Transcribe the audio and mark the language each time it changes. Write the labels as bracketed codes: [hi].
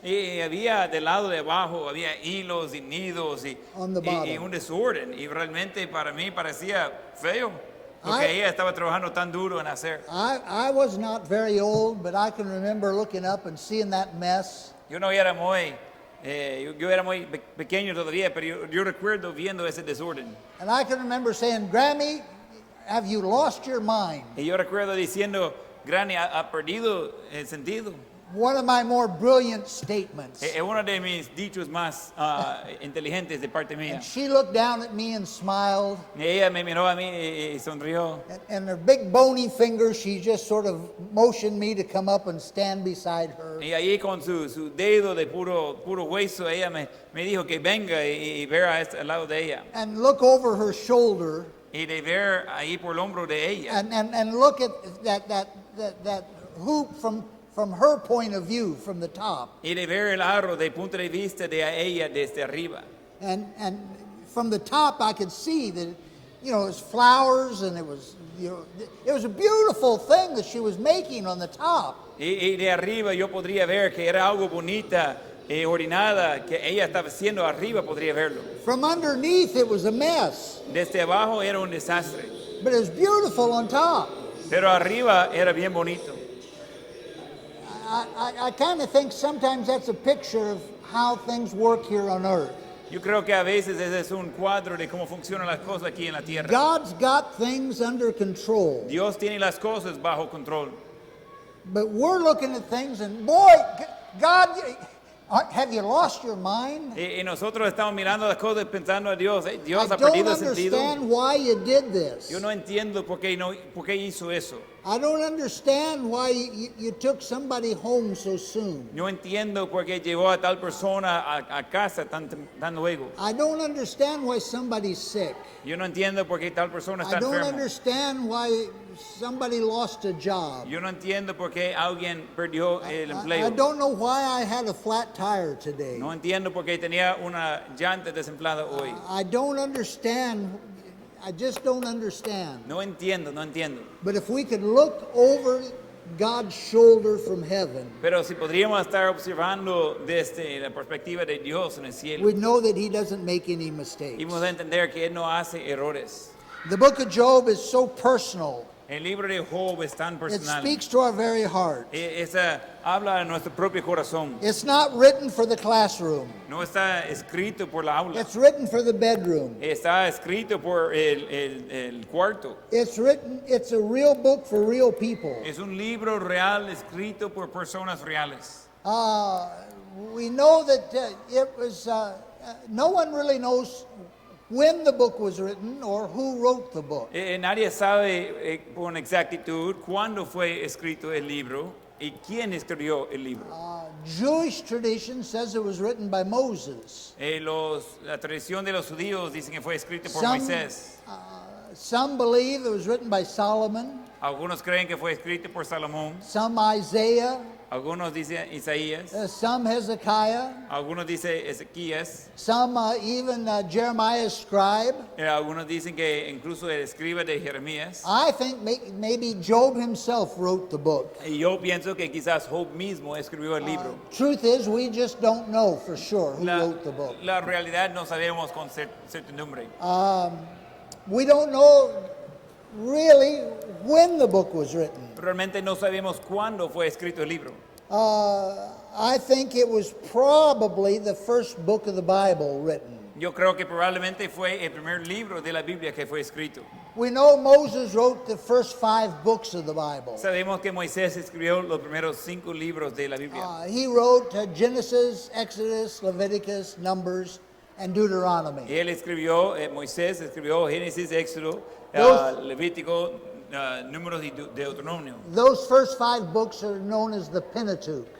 [es] Y había del lado de abajo había hilos y nidos y un desorden y realmente para mí parecía feo. lo que ella estaba trabajando tan duro en hacer. [en] I was not very old, but I can remember looking up and seeing that mess. [es] Yo no era muy, yo era muy pequeño todavía, pero yo recuerdo viendo ese desorden. [en] And I can remember saying, Grammy, have you lost your mind? [es] Y yo recuerdo diciendo, Granny, ha perdido el sentido. [en] One of my more brilliant statements. [es] Es uno de mis dichos más inteligentes de parte mía. [en] And she looked down at me and smiled. [es] Y ella me miró a mí y sonrió. [en] And her big bony finger, she just sort of motioned me to come up and stand beside her. [es] Y ahí con su dedo de puro hueso, ella me dijo que venga y ver al lado de ella. [en] And look over her shoulder. [es] Y de ver ahí por el hombro de ella. [en] And look at that hoop from her point of view, from the top. [es] Y de ver el aro de punto de vista de ella desde arriba. [en] And from the top, I could see that, it was flowers, and it was a beautiful thing that she was making on the top. [es] Y de arriba yo podría ver que era algo bonita, ordenada, que ella estaba haciendo arriba, podría verlo. [en] From underneath, it was a mess. [es] Desde abajo era un desastre. [en] But it was beautiful on top. [es] Pero arriba era bien bonito. [en] I kind of think sometimes that's a picture of how things work here on earth. [es] Yo creo que a veces ese es un cuadro de cómo funcionan las cosas aquí en la tierra. [en] God's got things under control. [es] Dios tiene las cosas bajo control. [en] But we're looking at things and, boy, God, have you lost your mind? [es] Y nosotros estamos mirando las cosas pensando a Dios. Dios [en] I [es] ha [en] don't [es] perdido el sentido. [en] understand why you did this. [es] Yo no entiendo por qué hizo eso. [en] I don't understand why you took somebody home so soon. [es] No entiendo por qué llevó a tal persona a casa tan luego. [en] I don't understand why somebody's sick. [es] Yo no entiendo por qué tal persona está [en] I don't [es] enferma. [en] understand why somebody lost a job. [es] Yo no entiendo por qué alguien perdió el [en] I [es] empleo. [en] don't know why I had a flat tire today. [es] No entiendo por qué tenía una llanta desinflada hoy. [en] I don't understand. I just don't understand. [es] No entiendo. [en] But if we could look over God's shoulder from heaven, [es] Pero si podríamos estar observando desde la perspectiva de Dios en el cielo, [en] we'd know that He doesn't make any mistakes. [es] y vamos a entender que Él no hace errores. [en] The book of Job is so personal. [es] El libro de Job es tan [en] It [es] personal. [en] speaks to our very heart. [es] Habla a nuestro propio corazón. [en] It's not written for the classroom. [es] No está escrito por la aula. [en] It's written for the bedroom. [es] Está escrito por el cuarto. [en] It's a real book for real people. [es] Es un libro real escrito por personas reales. [en] We know that it was, no one really knows when the book was written or who wrote the book. [es] Nadie sabe con exactitud cuándo fue escrito el libro y quién escribió el libro. [en] Jewish tradition says it was written by Moses. [es] La tradición de los judíos dicen que fue escrito por Moisés. [en] Some believe it was written by Solomon. [es] Algunos creen que fue escrito por Salomón. [en] Some Isaiah. [es] Algunos dicen Isaías. [en] Some Hezekiah. [es] Algunos dicen Ezequías. [en] Some even Jeremiah's scribe. [es] Algunos dicen que incluso el escriba de Jeremías. [en] I think maybe Job himself wrote the book. [es] Y yo pienso que quizás Job mismo escribió el libro. [en] Truth is, we just don't know for sure who wrote the book. [es] La realidad no sabemos con certidumbre. [en] We don't know really when the book was written. [es] Realmente no sabemos cuándo fue escrito el libro. [en] I think it was probably the first book of the Bible written. [es] Yo creo que probablemente fue el primer libro de la Biblia que fue escrito. [en] We know Moses wrote the first 5 books of the Bible. [es] Sabemos que Moisés escribió los primeros 5 libros de la Biblia. [en] He wrote Genesis, Exodus, Leviticus, Numbers, and Deuteronomy. [es] Él escribió, Moisés escribió Génesis, Éxodo, Levítico, Números y Deuteronomio. [en] Those first 5 books are known as the Pentateuch.